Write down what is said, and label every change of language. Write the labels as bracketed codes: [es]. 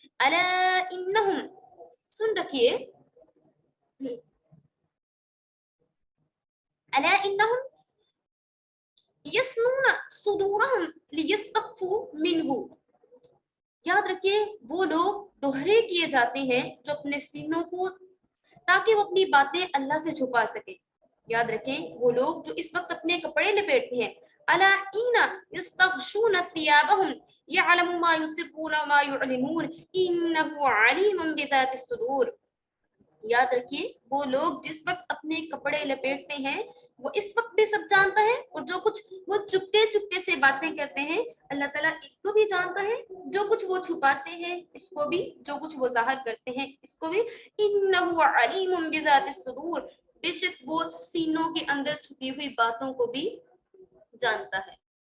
[ar] أَلَا إِنَّهُمْ, [ur] سن رکھیے, [ar] أَلَا إِنَّهُمْ يَسْنُونَ صُدُورَهُمْ لِيَسْتَخْفُوا مِنْهُ. [ur] یاد رکھیے وہ لوگ دوہرے کیے جاتے ہیں جو اپنے سینوں کو, تاکہ وہ اپنی باتیں اللہ سے چھپا سکیں. یاد رکھیں وہ لوگ جو اس وقت اپنے کپڑے لپیٹتے ہیں. [ar] الا حين يستغشون ثيابهم يعلم ما يسرون وما يعلنون انه عليم بذات الصدور. [ur] یاد رکھیے وہ لوگ جس وقت اپنے کپڑے لپیٹتے ہیں وہ اس وقت بھی سب جانتا ہے, اور جو کچھ وہ چپکے چپکے سے باتیں کرتے ہیں اللہ تعالیٰ اس کو بھی جانتا ہے, جو کچھ وہ چھپاتے ہیں اس کو بھی, جو کچھ وہ ظاہر کرتے ہیں اس کو بھی. [ar] انه علیم بذات الصدور, [ur] بے شک وہ سینوں کے اندر چھپی ہوئی باتوں کو بھی جانتا ہے.